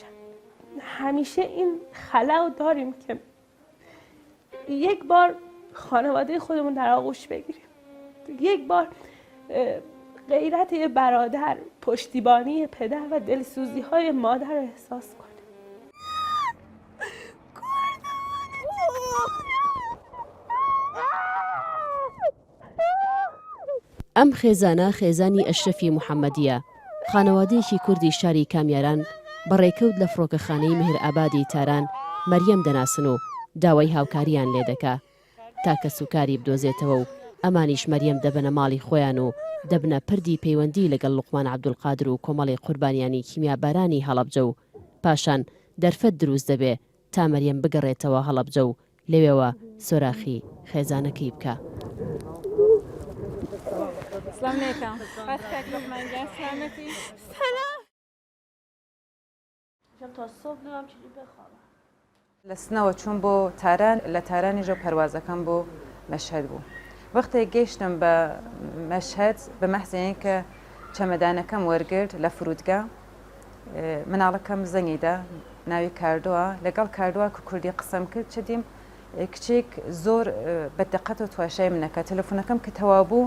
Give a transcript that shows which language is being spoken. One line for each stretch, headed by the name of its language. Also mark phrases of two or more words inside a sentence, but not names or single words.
Persian: همیشه این خلا رو داریم که یک بار خانواده خودمون در آغوش بگیریم، یک بار غیرت یه برادر، پشتیبانی پدر و دلسوزی های مادر رو احساس کنیم.
Central Kurdish: ئەم خێزانە خێزانی ئەشرەفی محەممەدیە، خانەوادەیەکی کوردی شاری کامیاران بەڕێکەوت لە فڕۆکەخانەی مهر ئابادی تاران مەریەم دەناسن و داوای هاوکاریان لێ دەکا تا کە سوکاری بدۆزێتەوە و ئەمانیش مەریەم دەبنە ماڵی خۆیان و دەبنە پردی پەیوەندی لەگەڵ لوقمان عەبدولقادر و کۆمەڵی قوربانیانی کیمیابارانی هەڵەبجە و پاشان دەرفەت دروست دەبێ تا مەریەم بگەڕێتەوە هەڵەبجە و لەوێوە سۆراخی خێزانەکەی بکە.
Persian: سلام علیکم. بسکک لقمان جان سلامتی. سلام. شب تا صبح نمیم چجوری بخوابم.
Central Kurdish: لسناوە چوون بۆ تاران، لە تارانیژە پەروازەکەم بۆ مەشهەد بوو. وەختێ گەیشتم بە مەشهەد بە مەحزەیەن کە چەمەدانەکەم وەرگرت لە فرودگا، مناڵەکەم زەنگیدا ناوی کاردووە، لەگەڵ کاردووە کە کوردی قسەم کرد چ دیم کچێک زۆر بەدقەت و تواشای منەکە تەلەفۆنەکەم کە تەواو بوو.